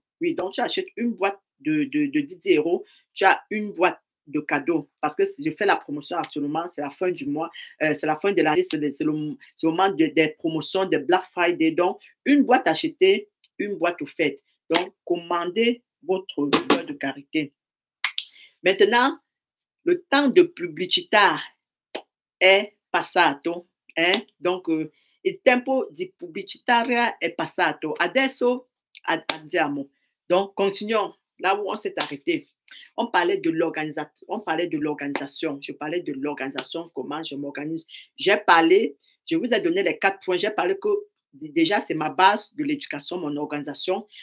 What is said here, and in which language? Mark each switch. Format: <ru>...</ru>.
<fr>Oui, donc tu achètes une boîte de 10 euros, tu as une boîte de cadeau. Parce que je fais la promotion actuellement, c'est la fin du mois, c'est la fin de l'année, c'est le moment des promotions, des Black Friday. Donc, une boîte achetée, une boîte offerte. Donc, commandez votre beurre de karité. Maintenant, le temps de</fr> <it>pubblicità è passato, donc il tempo di pubblicitaria è passato. Adesso andiamo.</it> <fr>Donc, continuons là où on s'est arrêté. On parlait de l'organisation. Je parlais de l'organisation, comment je m'organise. Je vous ai donné les 4 points. J'ai parlé que déjà, c'est ma base de l'éducation, mon organisation.</fr>